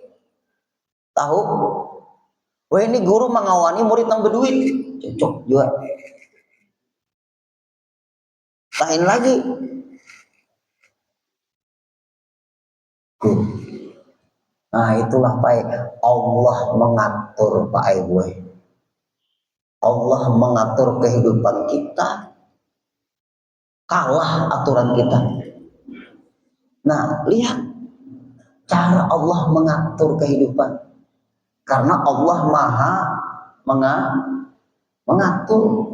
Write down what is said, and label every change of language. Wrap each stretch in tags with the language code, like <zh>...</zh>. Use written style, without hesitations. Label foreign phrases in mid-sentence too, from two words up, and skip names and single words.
<id>Tahu? Wah ini guru mengawani murid yang berduit. Cocok juga. Lain lagi. Nah itulah Pak, Allah mengatur Pak Ibu. Allah mengatur kehidupan kita, kalah aturan kita. Nah lihat cara Allah mengatur kehidupan, karena Allah maha mengatur.</id>